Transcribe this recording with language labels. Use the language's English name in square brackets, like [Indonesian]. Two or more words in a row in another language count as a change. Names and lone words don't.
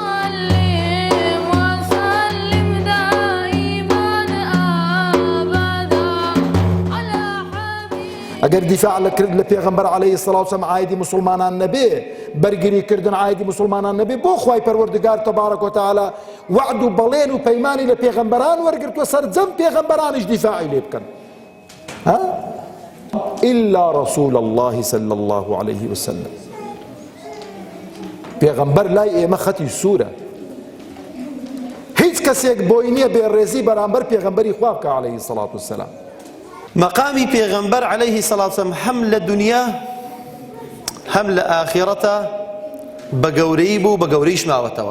[Central Kurdish] ئەگەر دیفاع لە پێغەمبەر [Arabic] عەلەیهی السەڵات وەسەلام [Central Kurdish] عایدی مسلمانان نەبێ، بەرگریکردن عایدی مسلمانان نەبێ، بۆ خوای پەروەردگار [Arabic] تەبارەک وتەعالا [Central Kurdish] وعد و بەڵێن و پەیمانی لە پێغەمبەران وەرگرتووە سەرجەم پێغەمبەرانیش دیفاعی لێ بکەن. [Arabic] إلا رسول الله صلى الله عليه وسلم. [Central Kurdish] پێغەمبەر لای ئێمە خەتی سوورە، هیچ کەسێک بۆی نییە بێڕێزی بەرامبەر پێغەمبەری خوا بکە [Arabic] عەلەیهی السەڵات وەسەلام. [Central Kurdish] مەقامی پێغەمبەر [Arabic] عەلەیهی السەڵات وەسەلام [Central Kurdish] هەم لە دنیا هەم لە ئاخیرەتە بە گەورەی بوو، بە گەورەیش ماوەتەوە.